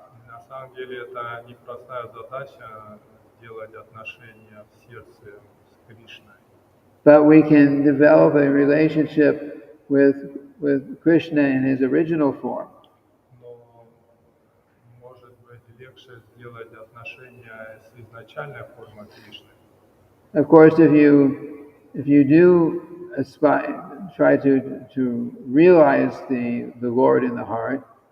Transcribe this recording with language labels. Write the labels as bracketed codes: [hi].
[ru] На самом деле это непростая задача сделать отношения в сердце с Кришной. [en] But we can develop a relationship with Krishna in his original form. [ru] Но может быть легче сделать отношения с изначальной формой Кришны. [en] Of course, if you do try to realize the Lord in the heart,